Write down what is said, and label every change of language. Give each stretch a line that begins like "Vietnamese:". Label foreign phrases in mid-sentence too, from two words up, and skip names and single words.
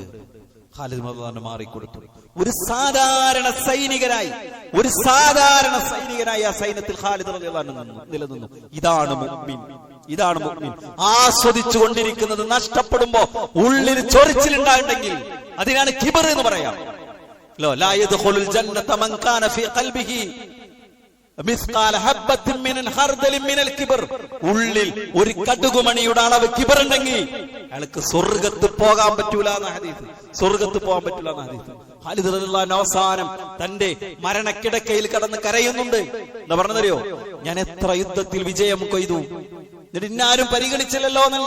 Malayalam: ഖാലിദ് റളിയല്ലാഹു മാറിക്കൊടുത്തു. ഒരു സാധാരണ സൈനികനായി ആ സൈന്യത്തിൽ ഖാലിദ് റളിയല്ലാഹു നിലനിന്നു. ഇതാണ് മുഅ്മിൻ, ഇതാണ് മുഅ്മിൻ. ആസ്വദിച്ചു കൊണ്ടിരിക്കുന്നത് നഷ്ടപ്പെടുമ്പോ ഉള്ളിൽ ചൊറിച്ചിലുണ്ടായിട്ടുണ്ടെങ്കിൽ അതിനാണ് കിബർ എന്ന് പറയാം.
Arabic: لا يدخل الجنة من كان في قلبه مثقال حبة من خردل من الكبر.
Malayalam: ഉള്ളിൽ ഒരു കടുകുമണിയുടെ അളവ് കിബർ ഉണ്ടെങ്കിൽ അയാൾക്ക് സ്വർഗ്ഗത്ത് പോകാൻ പറ്റൂല എന്ന ഹദീസ്. സ്വർഗ്ഗത്ത് പോകാൻ പറ്റൂല എന്ന ഹദീസ്. ഖാലിദ്
Arabic: رضي الله عنه
Malayalam: അവസാനം തന്റെ മരണക്കിടക്കയിൽ കടന്ന് കരയുന്നുണ്ട്. എന്താ പറഞ്ഞതറിയോ? ഞാൻ എത്ര യുദ്ധത്തിൽ വിജയം കൊയ്തു, എന്നിട്ട് ഇന്നാരും പരിഗണിച്ചില്ലല്ലോ എന്നല്ല.